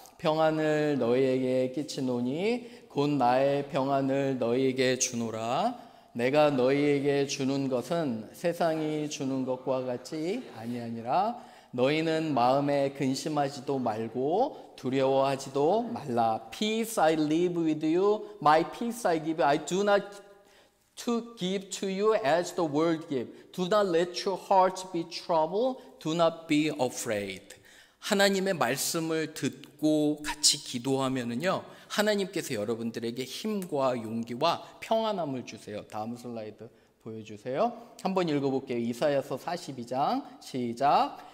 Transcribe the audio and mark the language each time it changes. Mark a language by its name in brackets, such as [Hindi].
[Korean] 평안을 너희에게 끼치노니 곧 나의 평안을 너희에게 주노라. 내가 너희에게 주는 것은 세상이 주는 것과 같이 아니하니라. 너희는 마음에 근심하지도 말고 두려워하지도 말라. [English] Peace I live with you, my peace I give you. I do not to give to you as the world give. Do not let your hearts be troubled. Do not be afraid. [Korean] 하나님의 말씀을 듣고 같이 기도하면은요, 하나님께서 여러분들에게 힘과 용기와 평안함을 주세요. 다음 슬라이드 보여주세요. 한번 읽어볼게요. 이사야서 42장 시작.